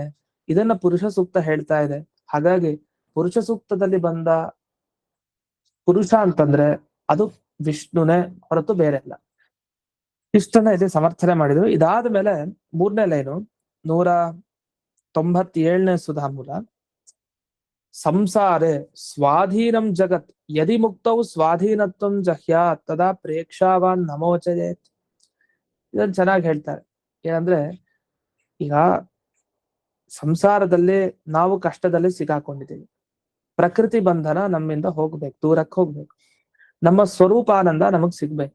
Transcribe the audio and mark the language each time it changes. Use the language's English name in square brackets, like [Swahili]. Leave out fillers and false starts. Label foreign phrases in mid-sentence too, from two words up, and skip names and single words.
[Kannada] ಇದನ್ನ ಪುರುಷ ಸೂಕ್ತ ಹೇಳ್ತಾ ಇದೆ. ಹಾಗಾಗಿ ಪುರುಷ ಸೂಕ್ತದಲ್ಲಿ ಬಂದ ಪುರುಷ ಅಂತಂದ್ರೆ ಅದು ವಿಷ್ಣುನೇ ಹೊರತು ಬೇರೆ ಇಲ್ಲ. ಇಷ್ಟನ್ನ ಇದೆ ಸಮರ್ಥನೆ ಮಾಡಿದ್ರು. ಇದಾದ ಮೇಲೆ ಮೂರನೇ ಲೈನು 197ನೇ ಸುಧಾಮೂಲ. [Sanskrit] ಸಂಸಾರೇ ಸ್ವಾಧೀನಂ ಜಗತ್ ಯದಿ ಮುಕ್ತೌ ಸ್ವಾಧೀನತ್ವಂ ಜಹ್ಯಾತ್ ತದಾ ಪ್ರೇಕ್ಷಾವಾನ್ ನಮೋಚಯೇತ್. [Kannada] ಇದನ್ನ ಚೆನ್ನಾಗಿ ಹೇಳ್ತಾರೆ. ಏನಂದ್ರೆ ಈಗ ಸಂಸಾರದಲ್ಲಿ ನಾವು ಕಷ್ಟದಲ್ಲಿ ಸಿಗಾಕೊಂಡಿದ್ದೀವಿ, ಪ್ರಕೃತಿ ಬಂಧನ ನಮ್ಮಿಂದ ಹೋಗ್ಬೇಕು, ದೂರಕ್ಕೆ ಹೋಗ್ಬೇಕು, ನಮ್ಮ ಸ್ವರೂಪಾನಂದ ನಮಗ್ ಸಿಗ್ಬೇಕು.